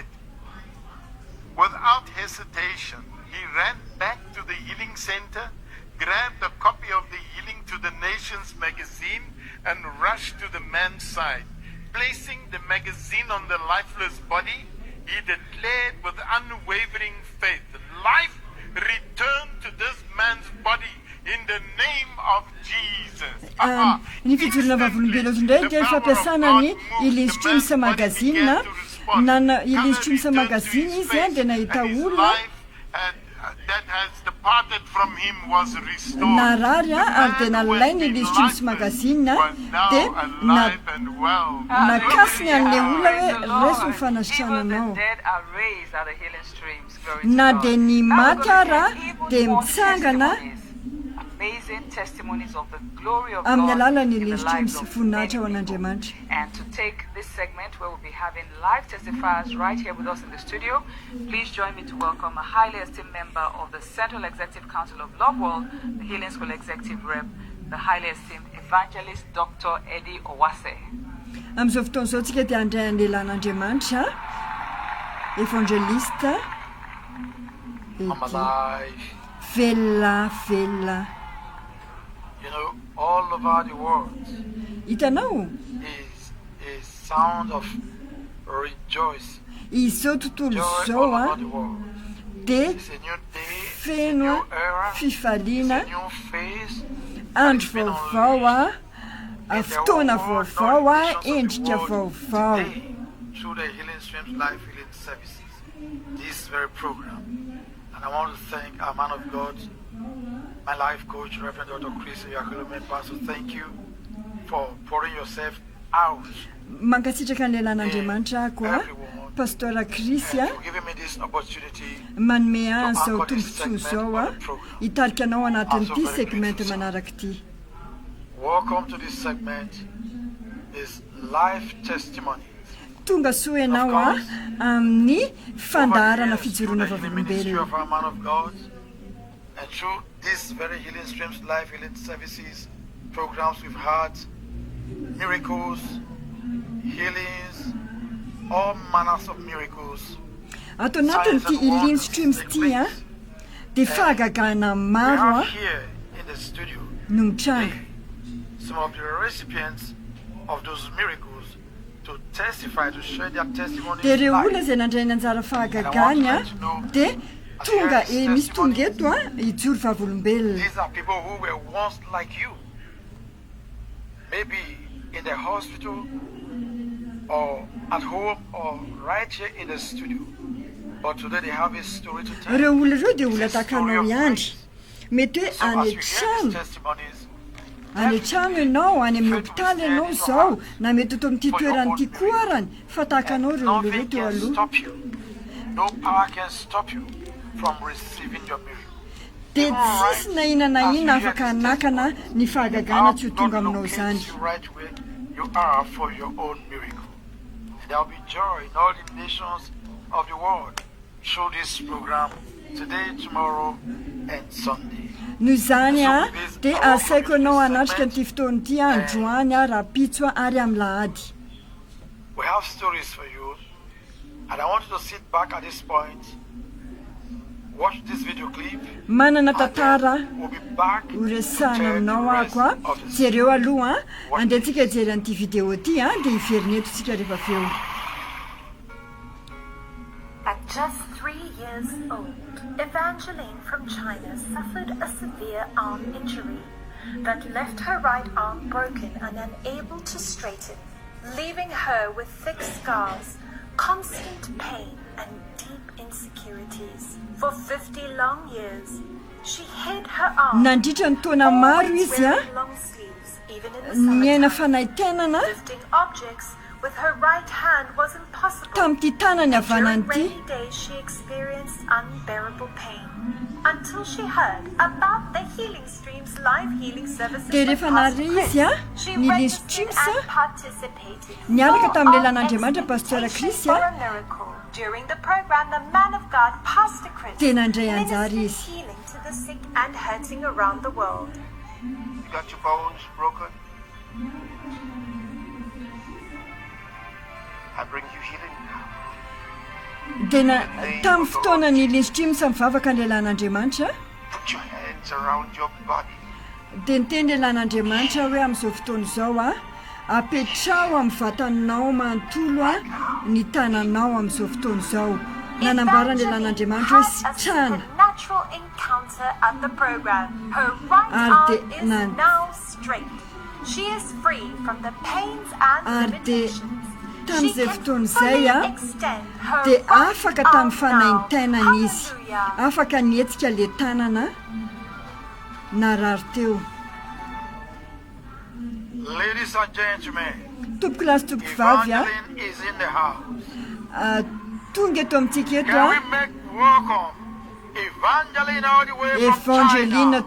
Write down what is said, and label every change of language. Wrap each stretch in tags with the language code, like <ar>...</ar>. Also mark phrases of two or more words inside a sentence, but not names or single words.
<en>Without hesitation, he ran back to the healing center, grabbed a copy of the Healing to the Nations magazine, and rushed to the man's side. Placing the magazine on the lifeless body, he declared with unwavering faith, "Life returned to this man's body in the name of Jesus."</en> <mg>Ny fijorona vavolombelona ndray dia fampiasana ny Healing Streams magazine nana Healing Streams magazine izy dia nahita olona</mg> <en>that has departed from him was restored.</en> <mg>narary ary dia nalay ny Healing Streams magazine dia nakasiny an'ilay olona hoe raiso ny fanasitrananao na dia ny maty ara dia mitsangana</mg> <en>amazing testimonies of the glory of</en> <mg>amin'ny</mg> <en>God</en> <mg>alalan'ny</mg> <en>in the Healing lives Streams of</en> <mg>voninahitra ho</mg> <en>many</en> <mg>an'Andriamanitra.</mg> <en>people. And to take this segment where we'll be having live testifiers right here with us in the studio, please join me to welcome a highly esteemed member of the Central Executive Council of Love World, the Healing School Executive Rep, the highly esteemed Evangelist Dr. Eddie Owase.</en> <mg>Amin'izao fotoana izao tsika dia handray ny lehilahin'Andriamanitra evangelista velona.</mg> <en>You know, all over the world</en> <mg>hitanao</mg> <en>is a sound of rejoice.</en> <mg>izao tontolo</mg> <en>Joy</en> <mg>izao</mg> <en>all over the world.</en> <mg>dia</mg> <en>It's a new day, it's a</en> <mg>feno</mg> <en>new era,</en> <mg>fifaliana</mg> <en>it's a new phase.</en> <mg>andro vaovao fotoana vaovao endrika vaovao</mg> <en>Today, through the Healing Streams Life Healing Services, this very program. And I want to thank our man of God, my life coach, Reverend Dr. Chris MIARAKA, Pastor. Thank you for pouring yourself out</en> <mg>mankasitraka an'ilay lan'andriamanitra ako a pasteur Krisy a</mg> <en>for giving me this opportunity.</en> <mg>manome ahy zao tombontsoa zao a hitarika anao anatin'ity segmente manaraka ity.</mg> <en>Welcome to this segment is life testimony.</en> <mg>tonga soa ianao a amin'ny fandaharana</mg> <en>Over the years,</en> <mg>fijoroana</mg> <en>through the healing ministry</en> <mg>vavolombelona.</mg> <en>of our man of God, and through these very healing streams, life healing services, programs we've had, miracles, healings, all manners of miracles.</en> <mg>ato anatin'ity healing streams ity a dia fahagagana</mg> <en>We</en> <mg>maro a</mg> <en>have here in the studio</en> <mg>no mitranga.</mg> <en>some of the recipients of those miracles to testify, to share their testimonies.</en> <mg>dia ireo</mg> <en>live.</en> <mg>olona izay nandray ny anjara fahagagany a dia tonga misy tonga eto a hijoro vavolombelona.</mg> <en>These are people who were once like you, maybe in the hospital or at home or right here in the studio. But today they have a story to tell.</en> <mg>ireo olona ireo dia olona</mg> <en>It's a</en> <mg>takanao</mg> <en>story of</en> <mg>ihany mety hoe</mg> <en>So as</en> <mg>any</mg> <en>you hear these</en> <mg>an-trano</mg> <en>testimonies,</en> <mg>any an-trano ianao any amin'ny hopitaly ianao zao na mety eto amin'ity toeran'ity koa arany fa tahakanao ireo olona ireo</mg> <en>nothing</en> <mg>teo</mg> <en>can</en> <mg>aloha.</mg> <en>stop you. No power can stop you from receiving your miracle.</en> <mg>dia tsisy na ina na ina afaka hanakana ny fahagagana tsy ho tonga aminao zany.</mg> <en>You right where you are for your own miracle. And there will be joy in all the nations of the world through this program today, tomorrow, and Sunday.</en> <mg>noho izany a dia asaiko ianao hanatrika n'ity fotoan'ity androany a rapitso a ary amin'ny lahady.</mg> <en>We have stories for you, and I want you to sit back at this point, watch this video clip,</en> <mg>manana tantara</mg> <en>we'll be back to</en> <mg>horesana</mg> <en>tell</en> <mg>aminao</mg> <en>the rest</en> <mg>ako a</mg> <en>of the</en> <mg>jereo aloha a andehantsika hijery an'ity video ity a dia hiverineto tsika rehefa avy eo.</mg> <en>At just 3 years old, Evangeline from China suffered a severe arm injury that left her right arm broken and unable to straighten, leaving her with thick scars, constant pain, and deep insecurities. For 50 long years, she hid her arm,</en> <mg>nandritra ny taona maro</mg> <en>always</en> <mg>izy a</mg> <en>wearing long sleeves, even in the</en> <mg>niaina</mg> <en>summertime.</en> <mg>fanaitenana</mg> <en>Lifting objects with her right hand was impossible.</en> <mg>tamin'ity tanany</mg> <en>During</en> <mg>havanan'ity</mg> <en>rainy days, she experienced unbearable pain until she heard about the Healing Streams live healing services.</en> <mg>dia</mg> <en>with</en> <mg>rehefa</mg> <en>Pastor</en> <mg>nary izy a</mg> <en>Chris. She</en> <mg>ny healing</mg> <en>registered</en> <mg>streams a</mg> <en>and participated</en> <mg>niaraka</mg> <en>full</en> <mg>tamin'ilay</mg> <en>of</en> <mg>lan'andriamanitra pasteur</mg> <en>expectation</en> <mg>Krisy a</mg> <en>for a miracle. During the program, the man of God, Pastor Chris,</en> <mg>dia nandray anjara</mg> <en>ministered</en> <mg>izy.</mg> <en>healing to the sick and hurting around the world. You got your bones broken? I bring you healing now.</en> <mg>dia tamin'ny fotoana ny healing streams mivavaka an'ilay lan'andriamanitra</mg> <en>Put your hands around your body.</en> <mg>dia niteny ilay lan'andriamanitra hoe amin'izao fotoana izao a apetrao amin'ny vatanao manontolo a ny tananao amin'izao fotoana izao nanambaran'ilay lan'andriamanitra hoe</mg> <en>Evangeline had a</en> <mg>sitrana</mg> <en>supernatural encounter at the program. Her right Arde arm is nan- now straight. She is free from the pains and Arde limitations. She</en> <mg>tamin'izay</mg> <en>can</en> <mg>fotoana</mg> <en>fully</en> <mg>izay a</mg> <en>extend her</en> <mg>dia</mg> <en>right</en> <mg>afaka</mg> <en>arm</en> <mg>tamin'ny fanaintainana</mg> <en>now.</en> <mg>izy</mg> <en>Hallelujah.</en> <mg>afaka nietsika le tanana narary teo.</mg> <en>Ladies and gentlemen,</en> <mg>tompoko lasy tompoko vavy a</mg> <en>Evangeline is in the house.</en> <mg>tonga eto amintsika eto</mg> <en>Can</en> <mg>a</mg> <en>we make welcome Evangeline all the way from</en> <mg>evangelina</mg> <en>China?</en>